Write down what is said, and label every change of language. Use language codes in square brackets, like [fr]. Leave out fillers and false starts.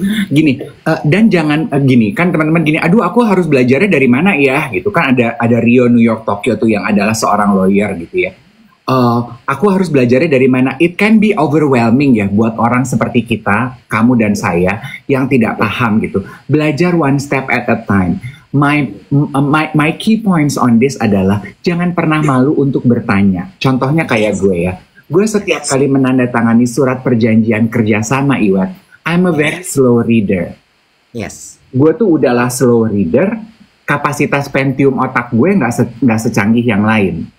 [id] Gini, dan jangan gini kan teman-teman gini, aduh aku harus belajarnya dari mana ya gitu kan, ada Rio, New York, Tokyo tuh yang adalah seorang lawyer gitu ya. Aku harus belajarnya dari mana? [en] It can be overwhelming [id] ya buat orang seperti kita, kamu dan saya yang tidak paham gitu. Belajar [en] one step at a time. My key points on this [id] adalah jangan pernah malu untuk bertanya. Contohnya kayak gue ya. Gue setiap kali menandatangani surat perjanjian kerjasama, Iwat, [en] I'm a very slow reader. Yes. [id] Gue tuh udahlah slow reader. Kapasitas Pentium otak gue nggak secanggih yang lain.